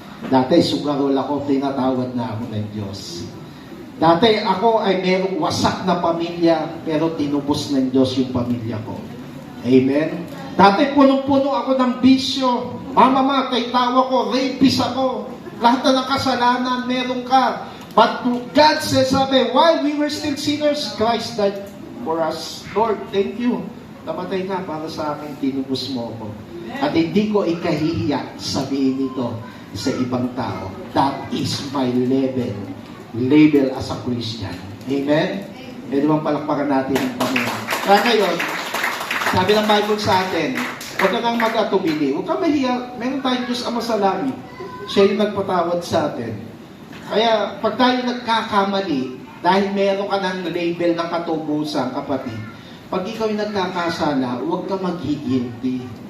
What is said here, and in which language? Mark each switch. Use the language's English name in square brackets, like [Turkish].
[Filipino] Dati sugarol ako, pinatawad na ako ng Diyos. Dati ako ay merong wasak na pamilya, pero tinubos ng Diyos yung pamilya ko. Amen? Dati punong-puno ako ng bisyo. Mamamatay, tawa ko, rapist ako. Lahat na ng kasalanan, meron ka. [English] But God says, sabi, while we were still sinners, Christ died for us. Lord, thank you. [Filipino] Namatay ka para sa akin, tinubos mo ako. At hindi ko ikahihiya sabihin ito sa ibang tao. [English] That is my label as a Christian. Amen? [Filipino] Pwede bang palakpakan natin ang Panginoon? Kaya ngayon, sabi ng Bible sa atin, huwag ka nang mag-atubili. Huwag ka mahiya. Meron tayong Diyos Ama sa langit. Siya yung nagpatawad sa atin. Kaya, pag tayo nagkakamali, dahil meron ka ng label ng katubusan, kapatid, pag ikaw yung nagkakasala, huwag ka maghigilty.